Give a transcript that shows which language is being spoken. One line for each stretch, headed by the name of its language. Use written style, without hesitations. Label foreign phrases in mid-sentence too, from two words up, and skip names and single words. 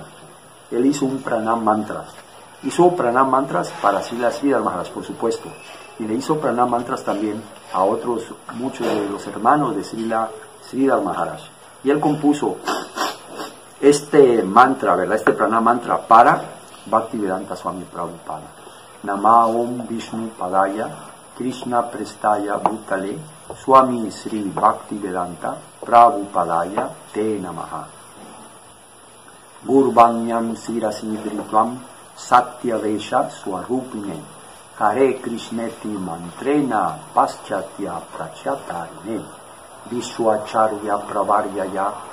Spanish: Él hizo un
Sanskrit: pranam mantra.
Spanish: Hizo
Sanskrit: pranam mantras
Spanish: para Sridhar Maharaj, por supuesto, y le hizo
Sanskrit: pranam mantras
Spanish: también a muchos de los hermanos de Sridhar Maharaj. Y él compuso este mantra, ¿verdad? Este
Sanskrit: pranam mantra
Spanish: para Bhaktivedanta Swami Prabhupada.
Sanskrit: Nama Om Vishnu Padaya Krishna Prestaya Bhutale Swami Sri Bhaktivedanta Prabhupadaya Te Namaha. Gurbanyam Sirasi Dritvam Satya Vesha Swarupine Hare Krishneti Mantrena Paschatya Prachatarine Vishwacharya Pravaryaya